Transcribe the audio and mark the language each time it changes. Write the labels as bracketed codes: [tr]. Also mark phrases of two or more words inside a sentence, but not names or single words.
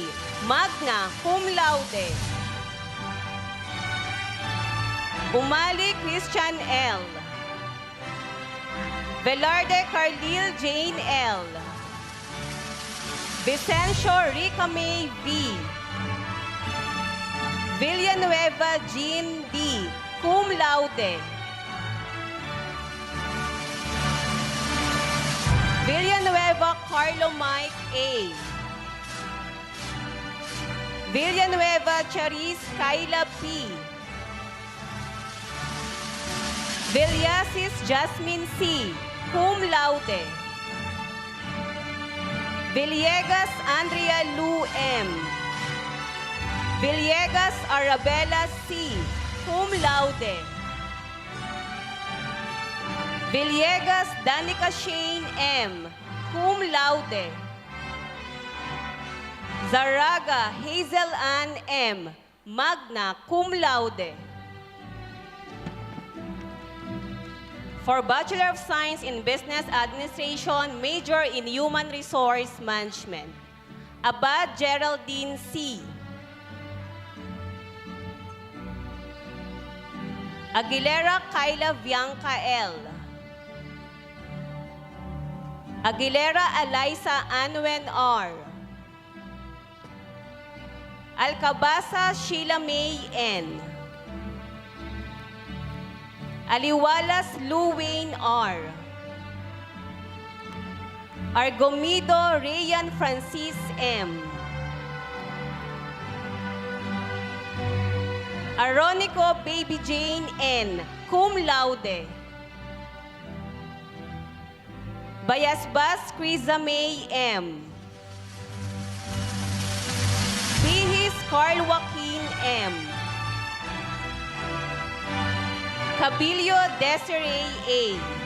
[la] Magna Cum laude. Umali Christian L. Velarde Carlil Jane L. Vicencio Rica May V. Villanueva Jean D. Cum laude. Villanueva Carlo Mike A. Villanueva Charis Kayla P. Villasis Jasmine C. Cum laude. Villegas Andrea Lu M. Villegas Arabella C. Cum laude. Villegas Danica Shane M. Cum laude. Zaraga Hazel Ann M. Magna cum laude. [en] For Bachelor of Science in Business Administration, major in Human Resource Management, Abad Geraldine C. Aguilera Kayla Bianca L. Aguilera Eliza Anwen R. Alcabasa Sheila May N. Aliwalas Luwayne R. Argomido Rayan Francis M. Aronico Baby Jane N. [la] Cum laude. Bayasbas Criza May M. Bihis Carl Joaquin M. Cabilio Desiree A.